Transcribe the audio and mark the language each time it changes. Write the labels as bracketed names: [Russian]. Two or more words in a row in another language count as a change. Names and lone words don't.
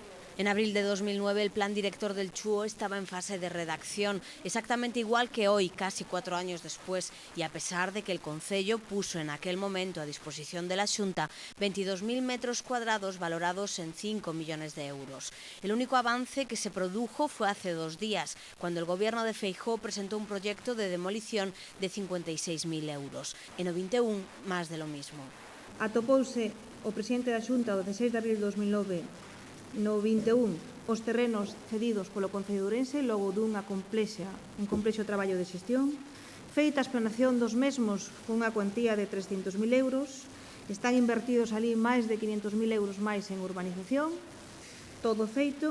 [Spanish] En abril de 2009 el plan director del Chuo estaba en fase de redacción, exactamente igual que hoy, casi 4 años después, y a pesar de que el Concello puso en aquel momento a disposición de la Xunta 22.000 metros cuadrados valorados en 5 millones de euros. El único avance que se produjo fue hace 2 días, cuando el gobierno de Feijóo presentó un proyecto de demolición de 56.000 euros. En o 21, más de lo mismo. [Galician] Atopouse o presidente da Xunta o 16 de abril de 2009 no 21 os terrenos cedidos polo Concello de Ourense logo un complexo traballo de xestión, feita a explanación dos mesmos cunha cuantía de 300.000 euros, están invertidos ali máis de 500.000 euros máis en urbanización, todo feito.